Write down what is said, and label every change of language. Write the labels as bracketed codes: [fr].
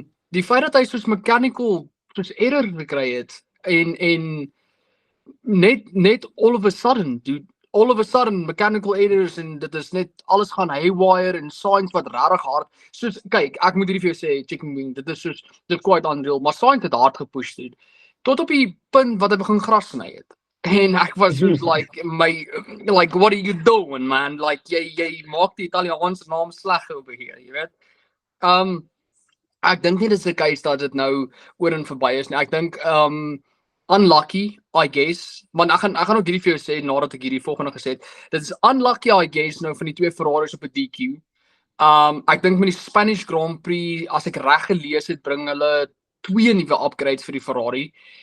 [af] Die feit dat hy soos mechanical soos error gekry het en net [en] all of a sudden [af] mechanical errors en dit is net alles gaan haywire en Sainz wat regtig hard soos kyk, ek moet hierdie vir jou sê, chicken wing, dit is quite unreal, maar Sainz het hard gepush dude. Tot op die punt wat hy begin gras sny het. En ek was soos [en] like what are you doing, man? [af] Like jy maak die Italiaanse naam sleg oor hier, jy weet. Ek dink nie dit is 'n case dat dit nou oor en verby is nie. Ek dink unlucky, [en] I guess. [af] Maar ek gaan ook hierdie vir jou sê nadat ek hierdie volgende gesê het. Dit is unlucky, [en] I guess, [af] nou van die twee Ferraris op 'n DQ. Ek dink met die Spanish Grand Prix, as ek reg gelees het, bring hulle 2 nuwe upgrades vir die Ferrari.